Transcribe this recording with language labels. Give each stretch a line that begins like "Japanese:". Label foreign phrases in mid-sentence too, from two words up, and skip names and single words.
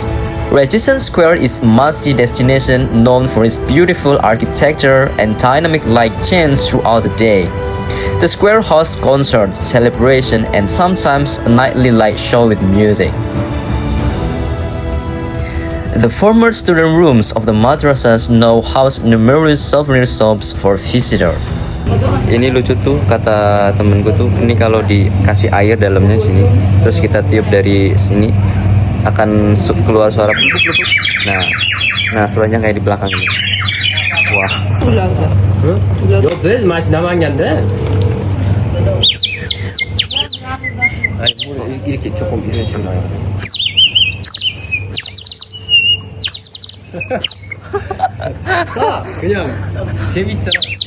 English: Registration Square is a must-see destination known for its beautiful architecture and dynamic light change throughout the day. The square hosts concerts, celebration, and sometimes a nightly light show with music. The former student rooms of the madrasahs now house numerous souvenir shops for visitors.
Indonesian: Ini lucu tuh, kata temenku tuh, ini kalau dikasih air dalamnya sini, terus kita tiup dari sini, akan keluar suara pluk. Nah suaranya kayak di belakang ini. Wah.
Korean: 옆에 맛이 남았는데. 아니 뭐 이렇게 조금 이런 식으로 해요. 그냥 재밌잖아.